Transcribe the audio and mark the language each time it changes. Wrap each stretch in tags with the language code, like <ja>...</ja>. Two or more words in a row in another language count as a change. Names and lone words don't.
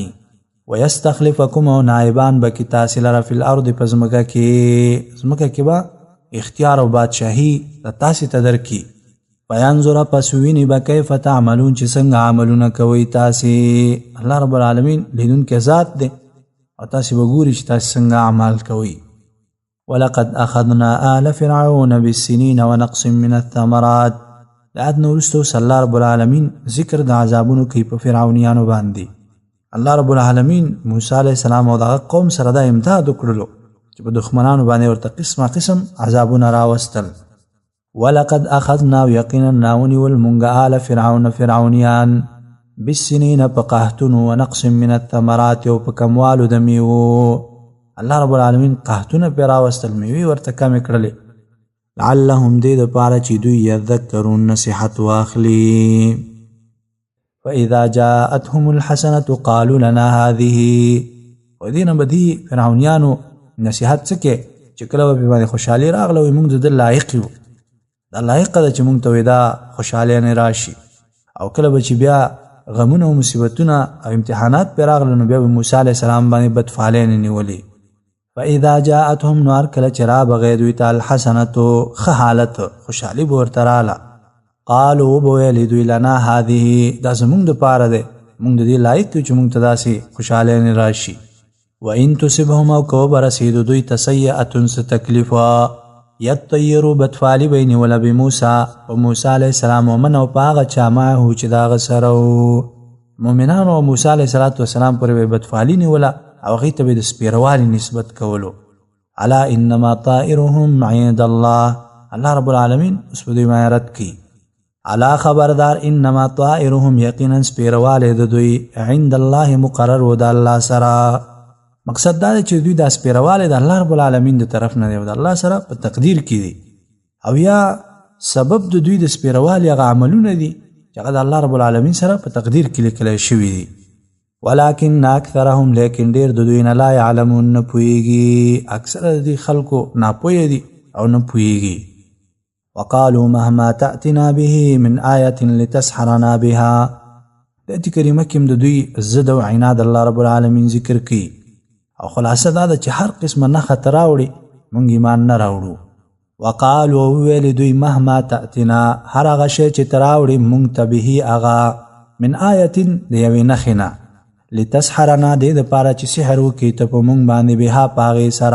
<ps>ویستخلفکم او نایبان به کړي تاسې لره</ps> <ar>فی الارض</ar> <ps>په ځمکه کې به اختیار او بادشاهي تاسې ته درکړي. فینظر پس ویني به</ps> <ar>کیف تعملون</ar> <ps>چې څنګه عملونه کوئ تاسې. الله رب العالمین لیدونکی ذات دی او تاسې به ګوري چې تاسې څنګه اعمال کوئ.</ps> <ar>ولقد اخذنا آل فرعون بالسنین ونقص من الثمرات.</ar> <ps>د آیت نه وروسته اوس الله رب العالمین ذکر د عذابونو کوي په فرعونیانو باندې. الله رب العالمین موسی علیه السلام او دغه قوم سره دا امداد وکړلو چې په دښمنانو باندې ورته قسمه قسم عذابونه راوستل.</ps> <ar>ولقد اخذنا</ar> <ps>یقینا ناونیول مونږ آل فرعون فرعونیان بالسنین په قحطونو</ps> <ar>ونقص من الثمرات</ar> <ps>او په کموالو د میوو. الله رب العالمین قحطونه پرې راوستل، میوې ورته کمې کړلې. لعلهم دې دپاره چې دوی یذکرون نصیحت واخلي.</ps> <ar>فاذا جاءتهم الحسنة قالوا لنا هذه.</ar> <ps>و دې نه به دې فرعونیانو نصیحت څه کې چې کله به پرې باندې خوشحالي راغله وایي موږ د ده لایق یو، دا لایقه ده چې موږ ته دا خوشحالیانې راشي. او کله به چې بیا غمونه او مصیبتونه او امتحانات پرې راغله نو بیا به موسی علیه السلام باندې بدفعلینې نیولې.</ps> <ar>فاذا جاءتهم</ar> <ps>نو هر کله چې رابغې دوی ته الحسنة ښه حالت خوشحالي به ورته راله. قالو به ویلې دوی</ps> <ar>لنا هذه</ar> <ps>دا زموږ دپاره دی، موږ د دې لایق یو چې موږ ته داسې خوشحالیانې راشي.</ps> <ar>وان تصبهم</ar> <ps>او که وبرسېدو دوی ته سیئة څه تکلیفه یطیرو بدفعلي به یې نیوله بموسی په موسی علیه السلام ومن او په هغه چا معه چې د هغه سره و. مؤمنانو او موسی علیه السلام پورې به یې بدفعلي نیوله او هغوی ته به یې د سپیروالي نسبت کولو</ps> <ar>الا انما طائرهم عند الله.</ar> <ps>الله رب العالمین اس په دوی باندې رد کی. الا خبردار</ps> <ar>انما طائرهم</ar> <ps>یقینا سپیرواله د دوی</ps> <ar>عند الله</ar> <ps>مقرر و د الله سره. مقصد دا چې دوی د سپیرواله د الله رب العالمین د طرف نه دی او د الله سره په تقدیر کې دي، او یا سبب د دوی د سپیرواله هغه عملونه دي چې هغه د الله رب العالمین سره په تقدیر کې لیکل شوي دي.</ps> <ar>ولكن اکثرهم</ar> <ps>لیکن ډیر د دوی نه</ps> <ar>لا يعلمون</ar> <ps>نه پوهیږي. اکثر د دې خلکو ناپوهه دي او نه پوهیږي.</ps> <ar>وقالوا مهما تأتنا به من آية لتسحرنا بها.</ar> <ps>د دې کریمه کې د دوی ضد او عناد الله رب العالمین ذکر کوي او خلاصه دا چې هر قسمه نه خطر راوړي مونږ ایمان نه راوړو. وقالوا ویل دوی</ps> <ar>مهما تأتنا</ar> <ps>هر هغه شی چې تراوړي مونږ ته به هغه</ps> <ar>من آیة</ar> <ps>د یوې نښې نه لتسحرنا دې دپاره چې سحر وکړي ته په مونږ باندې بها په هغې سره.</ps>